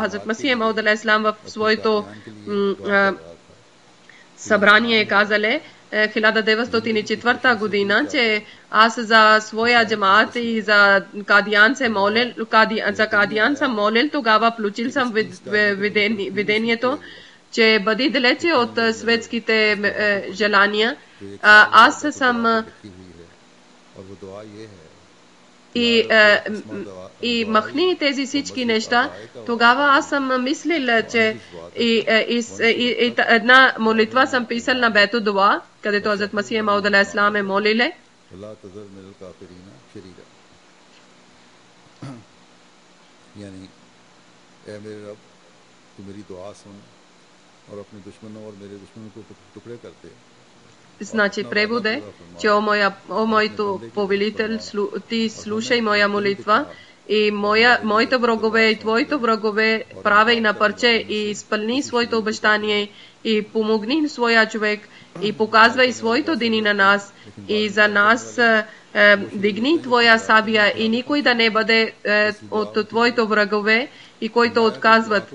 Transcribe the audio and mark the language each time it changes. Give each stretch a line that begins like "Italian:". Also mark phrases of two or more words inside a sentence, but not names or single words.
Bulgarian: Хазрат Масих Мауд алейхиссалам в своето събрание казале 1904 година, че аз за своя джамаат и за Кадиян съм молил, тогава включил съм видението, че бъди далече от светските желания. Аз съм и махни тези всички неща, тогава аз съм мислил, че една молитва съм писал на Бето Дуа, където Хазрат Масих Мауд
Arabic: عليه السلام
Bulgarian: е молиле.
Urdu: یعنی اے میرے رب تو میری دعا سن اور اپنے دشمنوں اور میرے دشمنوں کو ٹکڑے کر دے.
Bulgarian: Значи превод е, че о моето повелител, ти слушай моя молитва и моите врагове и твоите врагове правей на парче и изпълни своето обещание и помогни своя човек и показвай своето дини на нас и за нас дигни твоя сабия и никой да не бъде от твоите врагове и които отказват.